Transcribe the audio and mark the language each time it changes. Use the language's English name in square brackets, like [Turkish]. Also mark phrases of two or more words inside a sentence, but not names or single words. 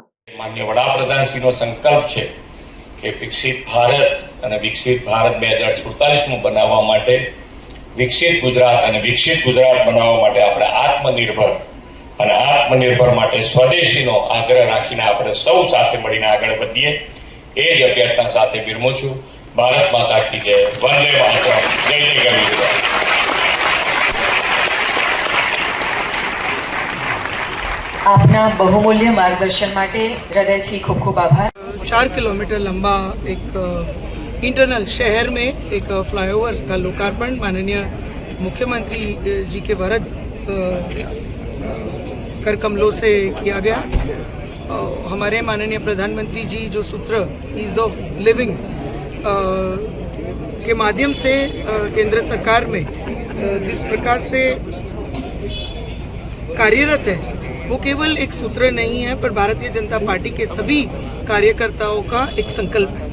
[Gujarati] માનનીય વડાપ્રધાનશ્રીનો સંકલ્પ છે કે વિકસિત ભારત અને વિકસિત ભારત 2047 બનાવવા માટે વિકસિત ગુજરાત અને વિકસિત ગુજરાત બનાવવા માટે આપણે આત્મનિર્ભર માટે સ્વદેશીનો આગ્રહ રાખીને આપણે સૌ સાથે મળીને આગળ વધીએ એ જ અભ્યર્થના સાથે વિરમું છું। [Hindi] ભારત માતા की जय, वंदे मातरम, जय जय गणेश। [Gujarati] આપના બહુમૂલ્ય માર્ગદર્શન માટે હૃદયથી ખૂબ ખૂબ આભાર। [Hindi] 4 किलोमीटर लंबा एक इंटरनल शहर में एक फ्लाईओवर का लोकार्पण माननीय मुख्यमंत्री जी के वरद कर कमलों से किया गया। हमारे माननीय प्रधानमंत्री जी जो सूत्र [English] ease of living [Hindi] के माध्यम से केंद्र सरकार में जिस प्रकार से कार्यरत है वो केवल एक सूत्र नहीं है, पर भारतीय जनता पार्टी के सभी कार्यकर्ताओं का एक संकल्प है।